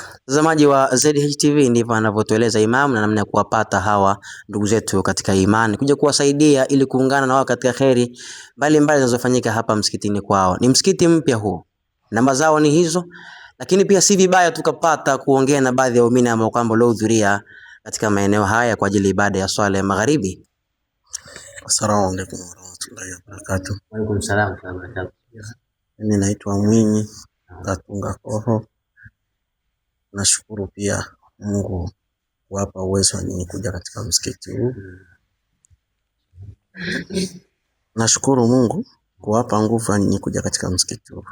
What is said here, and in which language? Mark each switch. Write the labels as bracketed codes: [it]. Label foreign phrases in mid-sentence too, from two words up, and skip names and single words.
[sw] Mtazamaji wa ZHTV, ndivyo anavyotueleza Imam na namna ya kuwapata hawa ndugu zetu katika imani, kuja kuwasaidia ili kuungana na wao katika kheri mbalimbali zinazofanyika hapa msikitini kwao. Ni msikiti mpya huu. Namba zao ni hizo, lakini pia si vibaya tukapata kuongea na baadhi ya waumini ambao kwamba waliohudhuria katika maeneo haya kwa ajili ya ibada ya swala ya magharibi. [ar] السلام عليكم ورحمة الله وبركاته. وعليكم السلام وبركاته. [sw] Mimi naitwa Mwinyi Katunga Koho. Nashukuru pia Mungu kuwapa uwezo wa nyinyi kuja katika msikiti huu. Nashukuru Mungu kuwapa nguvu wa nyinyi kuja katika msikiti huu.